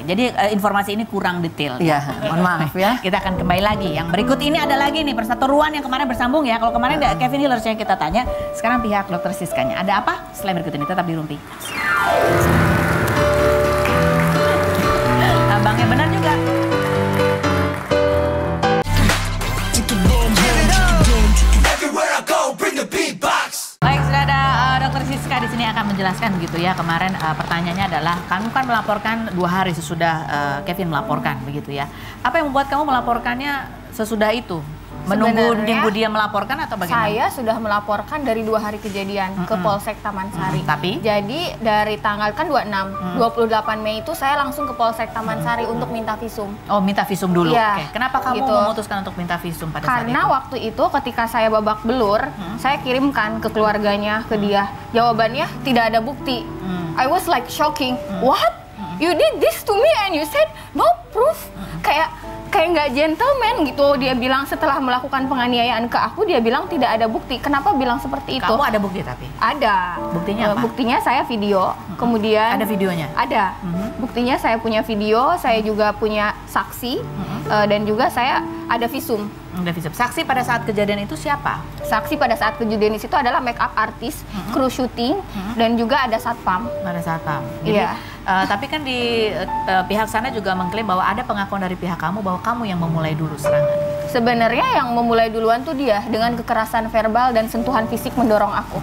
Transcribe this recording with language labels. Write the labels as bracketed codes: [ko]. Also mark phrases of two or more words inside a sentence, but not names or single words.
[id] Jadi informasi ini kurang detail. Iya, mohon maaf ya. Kita akan kembali lagi. Yang berikut ini ada lagi nih perseteruan yang kemarin bersambung ya. Kalau kemarin Kevin Hillers yang kita tanya, sekarang pihak dokter Siskanya. Ada apa? Selain berikut ini tetap di Rumpi. Abangnya benar juga. [en] Everywhere I go, bring the beatbox. [id] Baik, sudah ada dokter Siska di sini akan menjelaskan gitu ya. Kemarin pertanyaannya adalah, kamu kan melaporkan 2 hari sesudah Kevin melaporkan begitu ya. Apa yang membuat kamu melaporkannya sesudah itu? Menunggu dia melaporkan atau bagaimana? Saya sudah melaporkan dari 2 hari kejadian ke Polsek Taman Sari. Tapi? Jadi dari tanggal kan 26, 28 Mei itu saya langsung ke Polsek Taman Sari untuk minta visum. Oh, minta visum dulu. Iya, Oke. Kenapa kamu gitu. memutuskan untuk minta visum pada saat itu? Karena waktu itu ketika saya babak belur, saya kirimkan ke keluarganya, ke dia. Jawabannya tidak ada bukti. [en] I was like shocking. What? You did this to me and you said no proof? [id] Kayak nggak gentleman gitu. Dia bilang setelah melakukan penganiayaan ke aku, dia bilang tidak ada bukti. Kenapa bilang seperti itu? Kamu ada bukti tapi? Ada. Buktinya apa? Buktinya saya video. Kemudian Ada videonya? ada. Buktinya saya punya video, saya juga punya saksi, dan juga saya ada visum. Ada visum. Saksi pada saat kejadian itu siapa? Saksi pada saat kejadian itu adalah make up artis, kru syuting, dan juga ada satpam. Pada saat pam. Jadi, Iya. tapi kan di pihak sana juga mengklaim bahwa ada pengakuan dari pihak kamu bahwa kamu yang memulai dulu serangan. Sebenarnya yang memulai duluan tuh dia dengan kekerasan verbal dan sentuhan fisik mendorong aku.